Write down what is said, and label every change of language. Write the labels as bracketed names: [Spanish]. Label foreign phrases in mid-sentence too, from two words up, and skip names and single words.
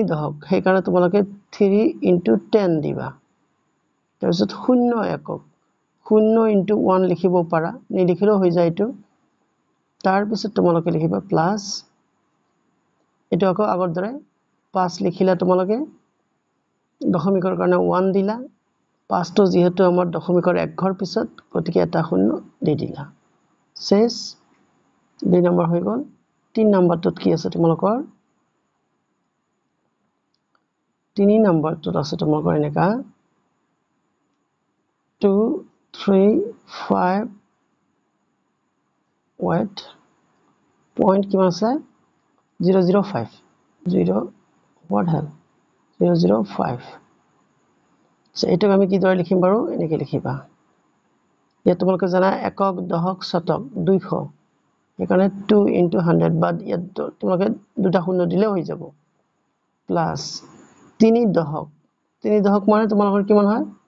[Assamese] দশক সেইকাৰণে তোমালোকে 3 × 10 দিবা তাৰপিছত শূন্য একক 0 × 1 লিখিব পাৰা নিলিখিলেও হৈ যায় এইটো তাৰপিছত তোমালোকে লিখিবা প্লাছ এইটো আকৌ আগৰ দৰে 5 লিখিলা তোমালোকে দশমিকৰ কাৰণে 1 দিলা 5 টো যেহেতু আমাৰ দশমিকৰ এক ঘৰ পিছত গতিকে এটা শূন্য দি দিলা শেষ 2 নম্বৰ হৈ গ'ল 3 নম্বৰটোত কি আছে তোমালোকৰ 3 নম্বৰটোত আছে তোমালোকৰ এনেকা 2 3 5 [English] wait point [Assamese] কিমান আছে 005 0 [English] what hell [Assamese] 005 এইটোক আমি কিদৰে লিখিম বাৰু এনেকৈ লিখিবা ইয়াত তোমালোকে জানা একক দশক শতক 200 সেইকাৰণে 2 × 100 বাদ ইয়াত তোমালোকে দুটা শূন্য দিলেও হৈ যাব প্লাছ 3 দশক মানে তোমালোকৰ কিমান হয়